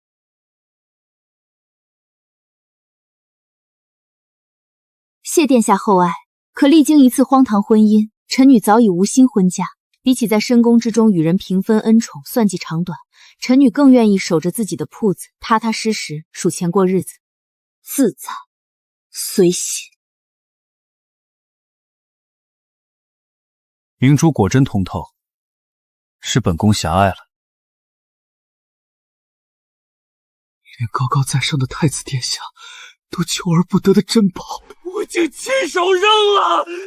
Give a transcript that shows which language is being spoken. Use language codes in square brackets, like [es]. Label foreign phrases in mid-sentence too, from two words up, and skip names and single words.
[zh] 謝殿下厚愛，可歷經一次荒唐婚姻，臣女早已無心婚嫁。比起在深宮之中與人平分恩寵，算計長短，臣女更願意守着自己的鋪子，踏踏實實數錢過日子，自在隨喜。明珠果真通透，是本宮狹隘了。连高高在上的太子殿下都求而不得的珍宝，我竟親手扔了！